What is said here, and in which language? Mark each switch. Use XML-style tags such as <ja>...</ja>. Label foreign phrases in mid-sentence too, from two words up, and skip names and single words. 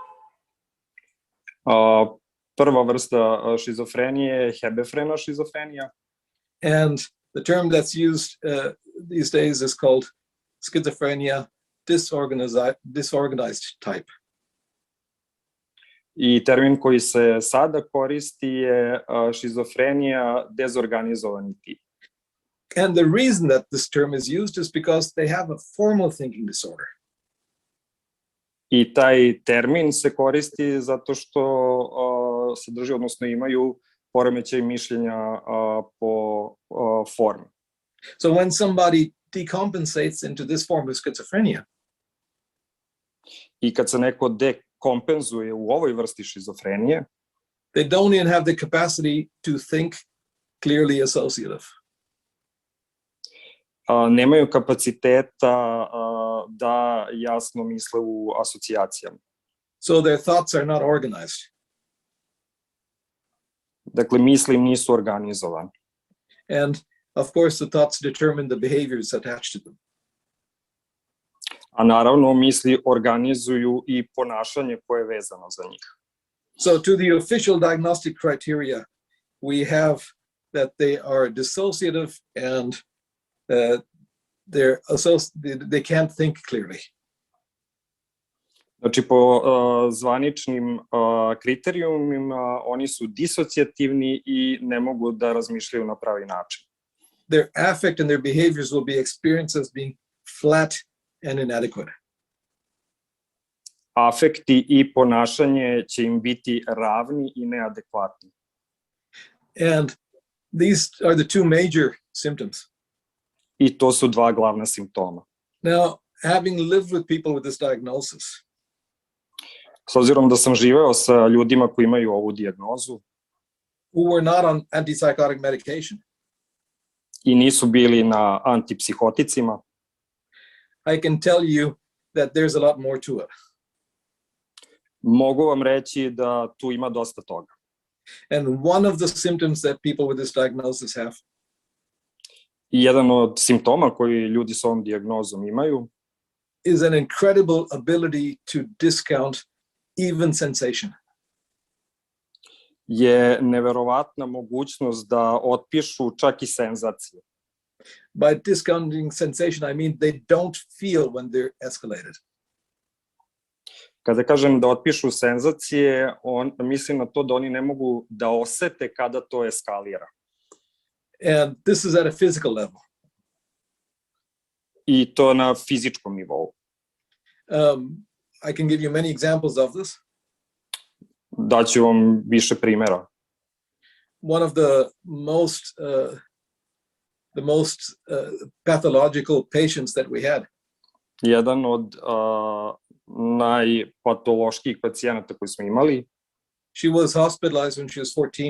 <sr>Prva vrsta šizofrenije je hebefrena šizofrenija.</sr> <en>And the term that's used these days is called schizophrenia disorganized type.</en> <sr>I termin koji se sada koristi je šizofrenija dezorganizovani tip.</sr> <en>And the reason that this term is used is because they have a formal thinking disorder.</en> <sr>I taj termin se koristi zato što sadrži, odnosno imaju poremećaj mišljenja po formi.</sr> <en>So when somebody decompensates into this form of schizophrenia,</en> <sr>I kad se neko dekompenzuje u ovoj vrsti šizofrenije,</sr> <en>they don't even have the capacity to think clearly associative.</en> <sr>Nemaju kapaciteta da jasno misle u asocijacijama.</sr> <en>So their thoughts are not organized.</en> <sr>Dakle, misli im nisu organizovane.</sr> <en>And of course, the thoughts determine the behaviors attached to them.</en> <sr>A naravno, misli organizuju i ponašanje koje je vezano za njih.</sr> <en>So to the official diagnostic criteria, we have that they are dissociative and they can't think clearly.</en> <sr>Znači, po zvaničnim kriterijumima, oni su disocijativni i ne mogu da razmišljaju na pravi način.</sr> <en>Their affect and their behaviors will be experienced as being flat and inadequate.</en> <sr>Afekti i ponašanje će im biti ravni i neadekvatni.</sr> <en>And these are the two major symptoms.</en> <sr>I to su dva glavna simptoma.</sr> <en>Now, having lived with people with this diagnosis,</en> <sr>S obzirom da sam živeo sa ljudima koji imaju ovu dijagnozu</sr> <en>who were not on antipsychotic medication,</en> <sr>i nisu bili na antipsihoticima,</sr> <en>I can tell you that there's a lot more to it.</en> <sr>mogu vam reći da tu ima dosta toga.</sr> <en>And one of the symptoms that people with this diagnosis have</en> <sr>I jedan od simptoma koji ljudi s ovom dijagnozom imaju</sr> <en>is an incredible ability to discount even sensation.</en> <sr>je neverovatna mogućnost da otpišu čak i senzacije.</sr> <en>By discounting sensation, I mean they don't feel when they're escalated.</en> <sr>Kada kažem da otpišu senzacije, mislim na to da oni ne mogu da osete kada to eskalira.</sr> <en>And this is at a physical level.</en> <sr>I to na fizičkom nivou.</sr> <en>I can give you many examples of this.</en> <sr>Daću vam više primjera.</sr> <en>One of the most pathological patients that we had.</en> <sr>Jedan od najpatološkijih pacijenata koji smo imali.</sr> <en>She was hospitalized when she was 14.</en>